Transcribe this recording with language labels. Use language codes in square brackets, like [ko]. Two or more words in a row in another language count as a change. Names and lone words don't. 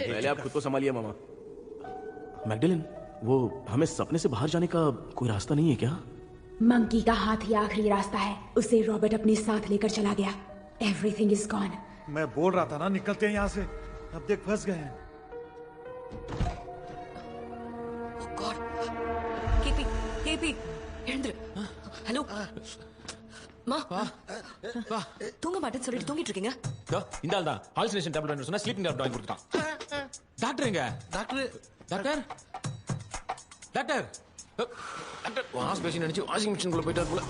[hi] पहले आप खुद को संभालिए मामा। मैगडेलिन, वो हमें सपने से बाहर जाने का कोई रास्ता नहीं है क्या? मंकी का हाथ ही आखिरी रास्ता है। उसे रॉबर्ट अपने साथ लेकर चला गया। [en] everything is gone. [hi] मैं बोल रहा था ना, निकलते हैं यहाँ से। अब देख फंस गए हैं। केपी, [ta] எழுந்துரு. ஹலோ மா தூங்க மாட்டேன்னு சொல்லிட்டு தூங்கிட்டு இருக்கீங்க? இந்த ஆள் தான் [en] hallucination tablet [ta] வேணும் சொன்னா [en] sleeping tablet [ta] வாங்கி கொடுத்தான். டாக்டர் எங்க? டாக்டர் டாக்டர் டாக்டர் [en] wash basin [ta] நினைச்சு [en] washing machine [ta] குள்ள போயிட்டார் போல.